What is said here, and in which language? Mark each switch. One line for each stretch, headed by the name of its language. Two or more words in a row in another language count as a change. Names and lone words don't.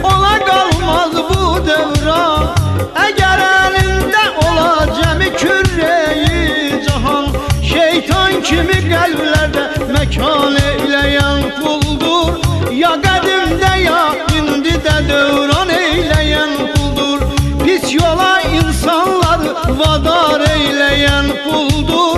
Turkish: yola kalmaz bu devran. Eğer elinde ola cemi kürreyi cahan, şeytan kimi kalplerde mekan eyleyen kuldur.
Azerbaijani: Ya qədimdə ya indi də dövran eyleyen kuldur.
Turkish: Pis yola insanları vadar eyleyen kuldur.